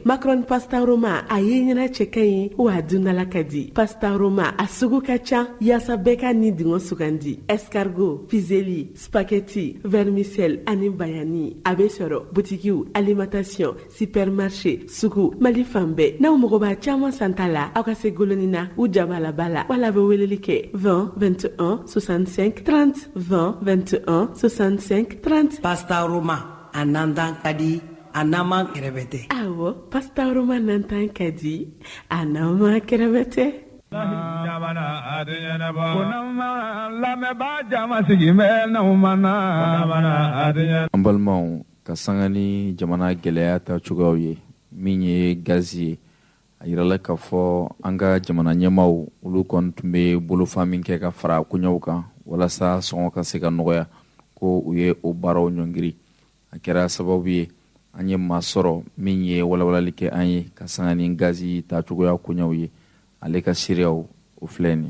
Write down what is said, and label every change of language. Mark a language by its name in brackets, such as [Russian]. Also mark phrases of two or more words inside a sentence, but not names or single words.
[Bambara] macaroni pastaroma a ye ɲɛna cɛ ka ɲi wa a dundala ka di pastaroma a sugu ka ca yaasa bɛɛ ka ni dingɔ sugandi escargot fizeli spaghetti vermicelle ani bayani a bɛ sɔrɔ butikiw [French] alimentation supermarché [Bambara] sugu Mali fan bɛɛ n'aw mago b'a caman santa la aw ka se goloni na u jabala bala wala bɛ weleli kɛ 20 21 65 30 20 21 65 30. Pasta Roma anandan kadi anama kerebete. Awo Pasta Roma nandan kadi anama kerebete. An balimaw ka sanga ni jamana gɛlɛya ta cogoyaw ye min ye gazi ye a yirala k'a fɔ an ka jamana ɲɛmaw olu kɔni tun bɛ bolofa min kɛ ka fara koɲɛw kan walasa sɔngɔ ka se ka nɔgɔya ko u ye o baaraw ɲɔngiri a kɛra sababu ye an ye maa sɔrɔ min ye walawalali kɛ an ye ka sanga ni gazi ta cogoya koɲɛw ye ale ka seereyaw o filɛ nin